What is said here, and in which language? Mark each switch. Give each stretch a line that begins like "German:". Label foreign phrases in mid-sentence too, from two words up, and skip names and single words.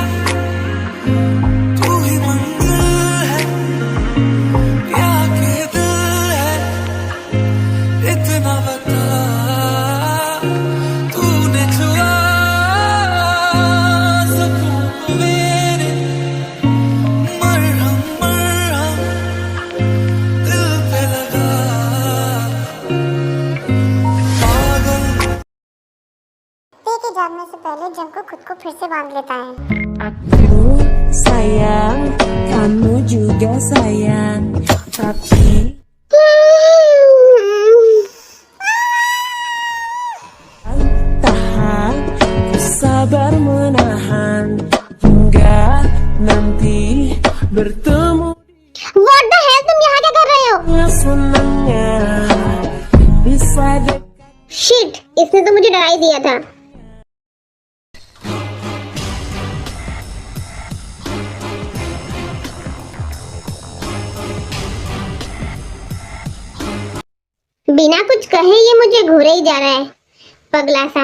Hindi: तू ही मंजिल है या कि दिल है, इतना बता तूने छुआ सकूं मेरे, मरहम मरहम दिल पे लगा पागल। टेक के जागने से पहले जंकुक खुद को फिर से बांध लेता है।
Indonesian: Aku sayang, kamu juga sayang, tapi tahan, ku sabar menahan hingga nanti bertemu
English: What the hell,
Hindi: तुम यहाँ क्या कर रहे हो?
Indonesian: dengan senangnya bisa dekat.
Hindi: शिट, इसने तो मुझे डरा ही दिया था। बिना कुछ कहे ये मुझे घूरे ही जा रहा है, पगला सा।